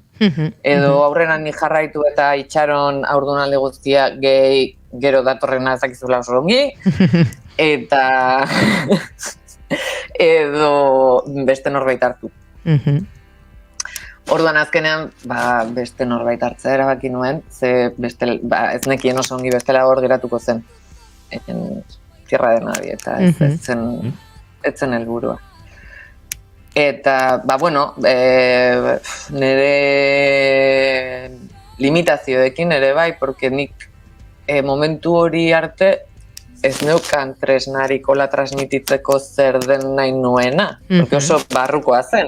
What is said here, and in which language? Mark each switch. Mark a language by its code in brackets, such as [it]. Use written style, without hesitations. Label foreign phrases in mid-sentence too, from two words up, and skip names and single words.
[eu] Edo aurrenan ni jarraitu eta itxaron haurdunaldi guztia gehi gero datorrena ezakizula oso ongi, eta edo beste norbait hartu. Orduan azkenean, beste norbait hartzea erabaki nuen, ze ez nekien oso ongi bestela hor geratuko zen. [es] Tierra de nadie, [eu] eta ez zen helburua. Eta, nire limitazioekin ere bai, porque nik momentu hori arte ez neukan tresnarik hola transmititzeko zer den nahi nuena, porque oso barrukoa zen.